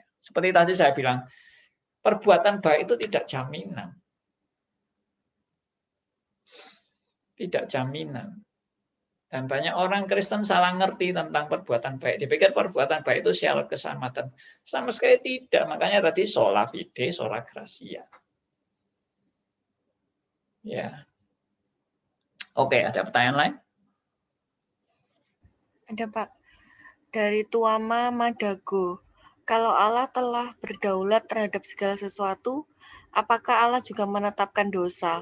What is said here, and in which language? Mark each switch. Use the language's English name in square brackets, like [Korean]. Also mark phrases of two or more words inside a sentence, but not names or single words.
[Indonesian] Seperti tadi saya bilang, perbuatan baik itu tidak jaminan. Tidak jaminan. Dan banyak orang Kristen salah ngerti tentang perbuatan baik. Dipikir perbuatan baik itu syarat keselamatan. Sama sekali tidak. Makanya tadi [Latin] sola fide, sola gratia. [Indonesian] Ya. Oke, ada pertanyaan lain? Ada, Pak. Dari Tuama Madago. Kalau Allah telah berdaulat terhadap segala sesuatu, apakah Allah juga menetapkan dosa?